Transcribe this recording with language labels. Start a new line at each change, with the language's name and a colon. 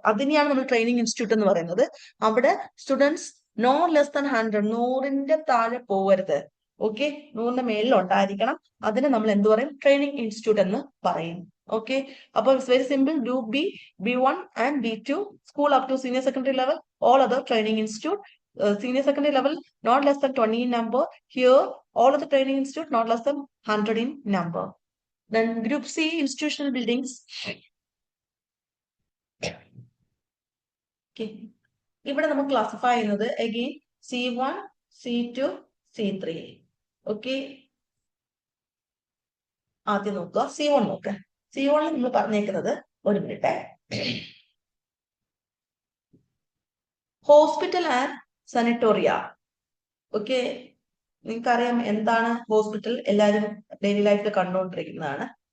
Malayalam: അതിനെയാണ് നമ്മൾ training institute എന്ന് പറയുന്നത്. അവിടെ സ്റ്റുഡൻസ്
English: no less than 100,
Malayalam: 100ന്റെ താഴെ പോകരുത്. ഓക്കെ, 100ന്റെ മേളിൽ ഉണ്ടായിരിക്കണം. അതിനെ നമ്മൾ എന്ത് പറയും? ട്രെയിനിങ് ഇൻസ്റ്റിറ്റ്യൂട്ട് എന്ന് പറയും.
English: Okay, അപ്പൊ it's very simple. Group B, B1 and B2, school up to senior secondary level, all other training institute. Senior secondary level not less than 20 in number. Here all of the training institute not less than 100 in number. Then group C, institutional buildings.
Malayalam: Okay, ഇവിടെ നമുക്ക് classify ചെയ്യുന്നത് again C1, C2, C3. Okay, ആദ്യം നോക്കുക C1 നോക്കുക. C1 നമ്മൾ പറഞ്ഞേക്കുന്നത്, ഒരു minute, hospital and സാനിറ്റോറിയ. Okay, നിങ്ങൾക്കറിയാം എന്താണ് ഹോസ്പിറ്റൽ, എല്ലാവരും ഡെയിലി ലൈഫിൽ കണ്ടുകൊണ്ടിരിക്കുന്നതാണ്.